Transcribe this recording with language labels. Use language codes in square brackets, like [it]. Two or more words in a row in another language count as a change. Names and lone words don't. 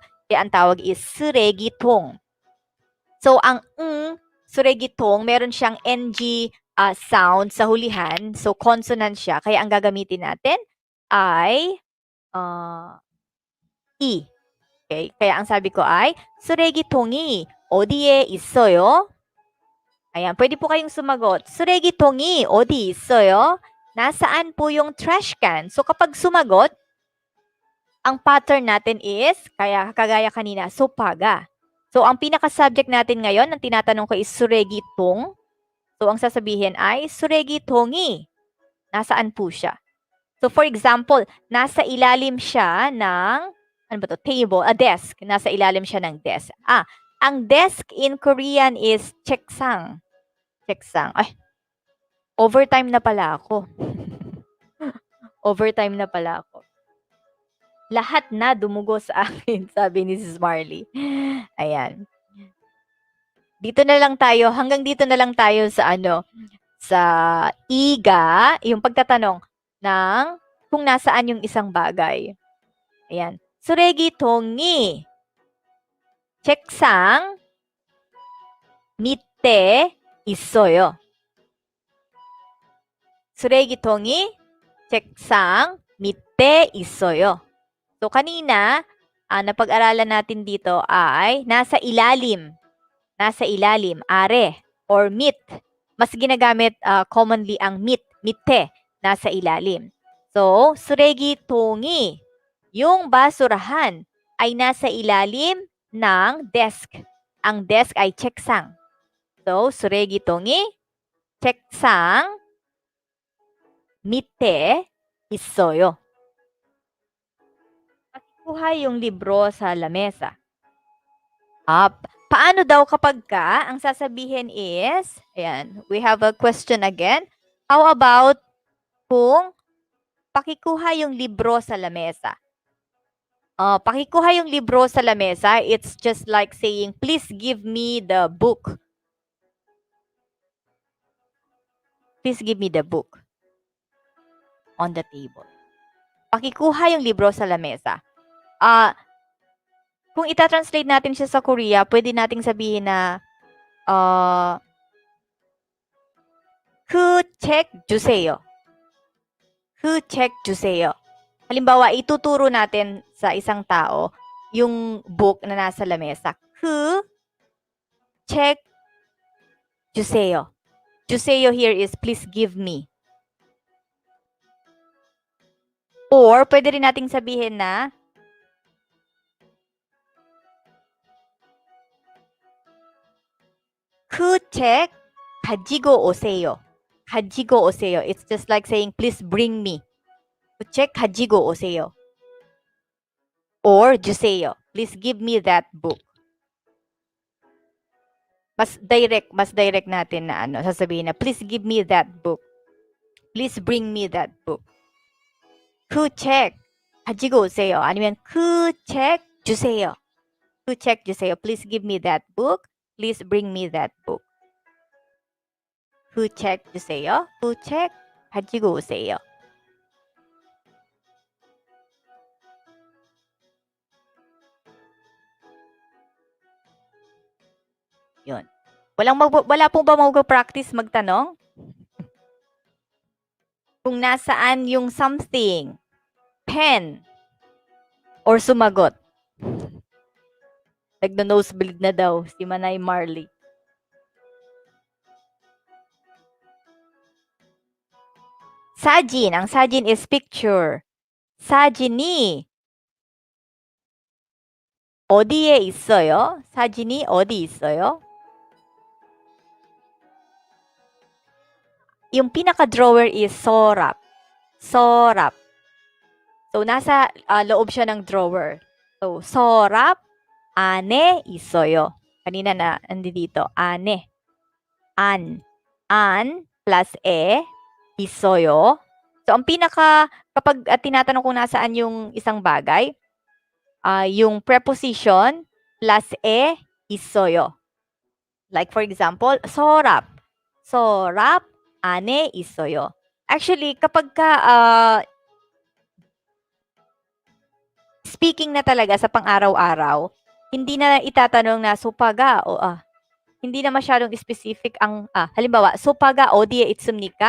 [tl] Kaya ang tawag is 쓰레기통. So, ang 쓰레기통, meron siyang NG sound sa hulihan. So, consonant siya. Kaya ang gagamitin natin ay E. Okay? Kaya ang sabi ko ay, [ko] 쓰레기통이 어디에 있어요? [tl] Ayan, pwede po kayong sumagot. [ko] 쓰레기통이 어디 있어요? [tl] Nasaan po yung [en] trash can? [tl] So, kapag sumagot, ang pattern natin is, kagaya kanina, sopaga. So, ang pinaka-subject natin ngayon, ang tinatanong ko is 쓰레기통. So, ang sasabihin ay, 쓰레기통이. Nasaan po siya? So, for example, nasa ilalim siya ng, table, a desk. Nasa ilalim siya ng desk. Ang desk in Korean is 책상. Checksang. Ay, overtime na pala ako. Overtime na pala ako. Lahat na dumugo sa akin, sabi ni Mrs. Marley. Ayan. Dito na lang tayo, hanggang dito na lang tayo sa sa iga, yung pagtatanong ng kung nasaan yung isang bagay. Ayan. [ko] 쓰레기통이 책상 밑에 있어요. 쓰레기통이 책상 밑에 있어요. [tl] So, kanina, napag-aralan natin dito ay nasa ilalim. Nasa ilalim, are, or mit. Mas ginagamit commonly ang mitte, nasa ilalim. So, 쓰레기통이, yung basurahan, ay nasa ilalim ng desk. Ang desk ay 책상. So, [ko] 쓰레기통이 책상 밑에 있어요. [tl] Pakikuha yung libro sa lamesa. Paano daw kapag ang sasabihin is, ayan, [en] we have a question again. How about [tl] kung pakikuha yung libro sa lamesa? Pakikuha yung libro sa lamesa, [en] it's just like saying, please give me the book. Please give me the book on the table. [tl] Pakikuha yung libro sa lamesa. Kung ita-translate natin siya sa Korea, pwede nating sabihin na [ko] 책 주세요. 책 주세요. [tl] Halimbawa, ituturo natin sa isang tao yung book na nasa lamesa. [ko] 책 주세요. [en] 주세요 here is please give me. Or, [tl] pwede rin nating sabihin na [ko] 책 가지고 오세요. 가지고 오세요. [en] It's just like saying please bring me. [ko] 책 가지고 오세요. Or 주세요. [en] Please give me that book. [tl] Mas direct natin na sasabihin na [en] please give me that book. Please bring me that book. [ko] 책 가지고 오세요. 아니면 책 주세요. 책 주세요. [en] Please give me that book. Please bring me that book. [ko] 책 주세요. 책 가지고 오세요. [tl] Yun. Wala pong ba mag-practice magtanong? Kung nasaan yung something, pen, or sumagot. Nagno-nosebleed na daw si Manay Marley. [ko] 사진. [tl] Ang 사진 is picture. [ko] 사진이 어디에 있어요? 사진이 어디 있어요? [tl] Yung pinaka-drawer is 서랍. [ko] 서랍. [tl] So, nasa loob siya ng drawer. So, [ko] 서랍 안에 있어요. [tl] Kanina na, nandito. [ko] 안에. An plus 있어요. [tl] So, ang kapag tinatanong kung nasaan yung isang bagay, yung [en] preposition plus [tl] 있어요. [en] Like for example, [ko] 서랍. 서랍 안에 있어요. [tl] Actually, kapag speaking na talaga sa pang-araw-araw, hindi na itatanong na sopaga o hindi na masyadong specific ang halimbawa, sopaga [ko] 어디에 있습니까?